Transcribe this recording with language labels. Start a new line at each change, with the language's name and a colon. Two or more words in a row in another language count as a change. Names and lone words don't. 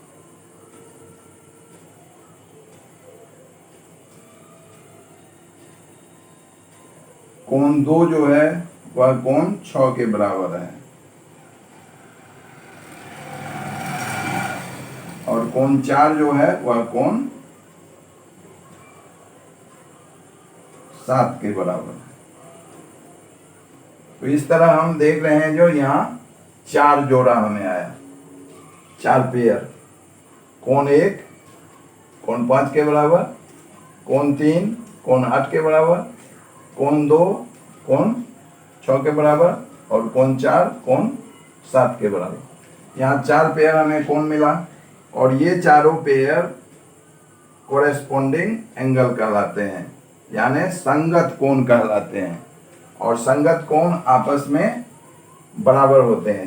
Hindi: कोण 2 जो है वह कोण 6 के बराबर है और कोण 4 जो है वह कोण 7 के बराबर है। तो इस तरह हम देख रहे हैं जो यहाँ 4 जोड़ा हमें आया, 4 पेयर। कोण 1 कोण 5 के बराबर, कोण 3 कोण 8 के बराबर, कोण 2 कोण 6 के बराबर और कोण 4 कोण 7 के बराबर। यहाँ 4 पेयर हमें कोण मिला और ये चारों पेयर
English: corresponding angle
Hindi: कहलाते हैं, यानी संगत कोण कहलाते हैं। और संगत कोण आपस में बराबर होते हैं।